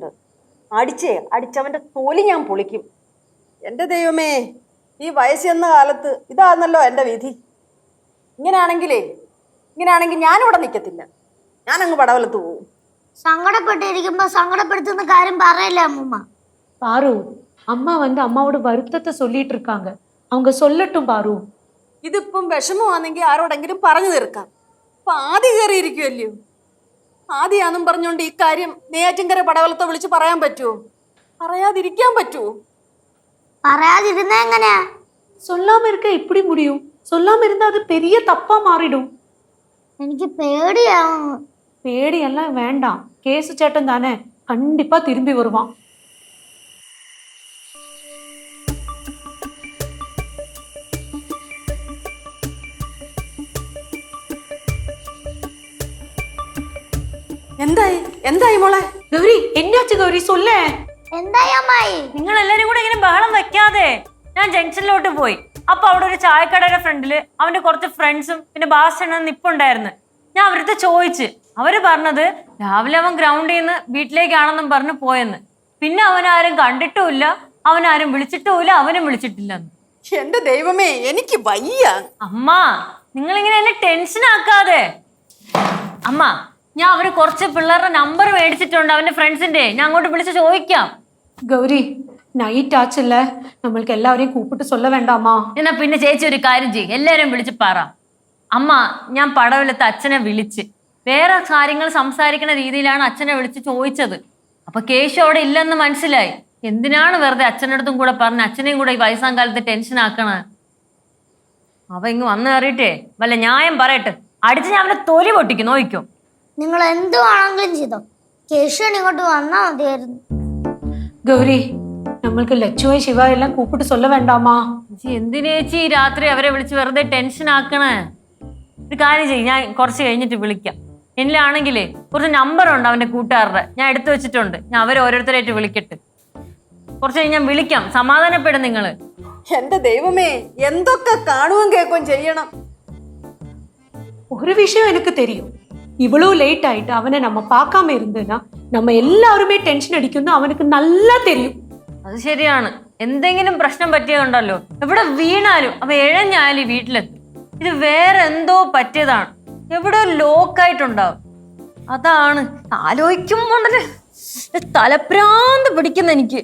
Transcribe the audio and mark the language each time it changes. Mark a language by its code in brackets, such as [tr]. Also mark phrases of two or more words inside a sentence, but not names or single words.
[ml] അടിച്ചവന്റെ തൊലി ഞാൻ പൊളിക്കും. എൻ്റെ ദൈവമേ, ഈ വയസ്സെന്ന കാലത്ത് ഇതാണല്ലോ എൻ്റെ വിധി. ഇങ്ങനെയാണെങ്കിൽ ഞാനിവിടെ നിൽക്കത്തില്ല, ഞാനങ്ങ് പടവലത്ത് പോവും. സങ്കടപ്പെട്ടിരിക്കുമ്പോ സങ്കടപ്പെടുത്തുന്ന കാര്യം പറയല്ലേ അമ്മൂമ്മ. [ta] பாரு அம்மா அம்மாவோட வருத்தத்தை சொல்லிட்டு இருக்காங்க, அவங்க சொல்லட்டும் பாரு. [ml] ഇതിപ്പം വിഷമമാണെങ്കിൽ ആരോടെങ്കിലും പറഞ്ഞു തീർക്കാം. അപ്പൊ ആദ്യ കയറിയിരിക്കുമല്ലയോ, ആദ്യാന്നും പറഞ്ഞുകൊണ്ട് ഈ കാര്യം നെയ്യാറ്റിൻകര പടവലത്തെ വിളിച്ച് പറയാൻ പറ്റുമോ? പറയാതിരിക്കാൻ പറ്റുമോ? പറയാതിരുന്ന എങ്ങനെയാ? [ta] சொல்லாம இருக்க எப்படி முடியும்? சொல்லாம இருந்தா அது பெரிய தப்பா மாறிடும். [ml] എനിക്ക് പേടിയാവുന്നു. [ta] பேடியெல்லாம் வேண்டாம், கேசு சேட்டன் தானே, கண்டிப்பா திரும்பி வருவான். [ml] എന്തായി മോളെ? [ta] கௌரி என்னாச்சு கௌரி, சொல்ல. [ml] എന്തായി അമ്മായി? നിങ്ങൾ എല്ലാരും കൂടെ ഇങ്ങനെ ബഹളം വെക്കാതെ. ഞാൻ ജംഗ്ഷനിലോട്ട് പോയി. അപ്പൊ അവിടെ ഒരു ചായക്കടയുടെ ഫ്രണ്ടില് അവന്റെ കുറച്ച് ഫ്രണ്ട്സും പിന്നെ ബാസ്റ്റനും നിപ്പുണ്ടായിരുന്നു. ഞാൻ അവരടുത്ത് ചോദിച്ച്, അവര് പറഞ്ഞത് രാവിലെ അവൻ ഗ്രൗണ്ടിൽ നിന്ന് വീട്ടിലേക്കാണെന്നും പറഞ്ഞു പോയെന്ന്. പിന്നെ അവനാരും കണ്ടിട്ടുമില്ല, അവനാരും വിളിച്ചിട്ടുമില്ല, അവനും വിളിച്ചിട്ടില്ലെന്ന്. എന്റെ ദൈവമേ, എനിക്ക് വയ്യ. അമ്മ, നിങ്ങളിങ്ങനെ എന്നെ ടെൻഷൻ ആക്കാതെ. അമ്മ, ഞാൻ അവര് കുറച്ച് പിള്ളേരുടെ നമ്പർ മേടിച്ചിട്ടുണ്ട് അവന്റെ ഫ്രണ്ട്സിന്റെ, ഞാൻ അങ്ങോട്ട് വിളിച്ച് ചോദിക്കാം. [ta] கௌரி நைட் ஆச்சுல்ல, நம்மளுக்கு எல்லாரையும் கூப்பிட்டு சொல்ல வேண்டாமா? [ml] എന്നാ പിന്നെ ചേച്ചി ഒരു കാര്യം ചെയ്യും, എല്ലാരും വിളിച്ച് പറ. അമ്മ, ഞാൻ പടവലത്ത് അച്ഛനെ വിളിച്ച് വേറെ കാര്യങ്ങൾ സംസാരിക്കുന്ന രീതിയിലാണ് അച്ഛനെ വിളിച്ച് ചോദിച്ചത്. അപ്പൊ കേശു അവിടെ ഇല്ലെന്ന് മനസ്സിലായി. എന്തിനാണ് വെറുതെ അച്ഛൻ്റെ അടുത്തും കൂടെ പറഞ്ഞ് അച്ഛനെയും കൂടെ ഈ വയസ്സാം കാലത്ത് ടെൻഷൻ ആക്കണ? അവ ഇങ്ങ് വന്ന് കയറിയിട്ടേ വല്ല ന്യായം പറയട്ടെ, അടിച്ച് ഞാൻ അവനെ തൊലി പൊട്ടിക്കും, നോക്കിക്കോ. നിങ്ങൾ എന്തുവാണെങ്കിലും ചെയ്തോ, കേശവൻ ഇങ്ങോട്ട് വന്നാ മതിയായിരുന്നു. [ta] கௌரி, நம்மளுக்கு லட்சுமி சிவா எல்லாம் கூப்பிட்டு சொல்ல வேண்டாமா? [ml] എന്തിനേച്ചി രാത്രി അവരെ വിളിച്ച് വെറുതെ ടെൻഷൻ ആക്കണേ? ഒരു കാര്യം ചെയ്യും, ഞാൻ കുറച്ച് കഴിഞ്ഞിട്ട് വിളിക്കാം. എന്നിലാണെങ്കിലേ കുറച്ച് നമ്പറുണ്ട് അവന്റെ കൂട്ടുകാരുടെ, ഞാൻ എടുത്തു വെച്ചിട്ടുണ്ട്. ഞാൻ അവരെ ഓരോരുത്തരായിട്ട് വിളിക്കട്ടെ. കുറച്ച് കഴിഞ്ഞ് ഞാൻ വിളിക്കാം, സമാധാനപ്പെടും നിങ്ങള്. എന്റെ ദൈവമേ, എന്തൊക്കെ കാണുകയും കേൾക്കുകയും ചെയ്യണം. [ta] ஒரு விஷயம் எனக்கு தெரியும், இவ்வளவு லேட் ஆயிட்டு அவனை நம்ம பார்க்காம இருந்தேன்னா நம்ம எல்லாருமே [ml] ടെൻഷൻ അടിക്കുന്നു, അവനക്ക് നല്ല [ta] தெரியும். [ml] അത് ശരിയാണ്. എന്തെങ്കിലും പ്രശ്നം പറ്റിയതുണ്ടല്ലോ, എവിടെ വീണാലും അവ എഴഞ്ഞാലും വീട്ടിലെത്തും. ഇത് വേറെ എന്തോ പറ്റിയതാണ്, എവിടെ ലോക്കായിട്ടുണ്ടാവും. അതാണ് ആലോചിക്കുമ്പോൾ തലപ്രാന്ത് പിടിക്കുന്ന എനിക്ക്.